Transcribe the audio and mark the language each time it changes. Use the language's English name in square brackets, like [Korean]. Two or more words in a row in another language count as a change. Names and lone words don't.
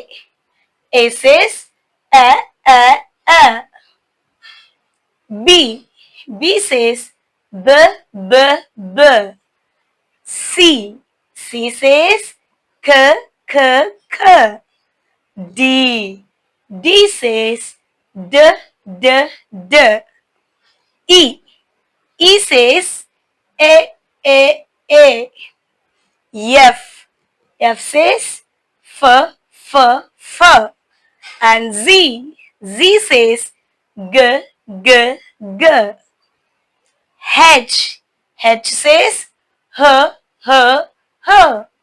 [English] A says a, a, a. B. B says b, b, b. C. C says k, k, k. D. D says d, d, d. E. E says a, a, a. F. F says f, f, f. And Z. Z says g, g, g. H. H says h, h, h.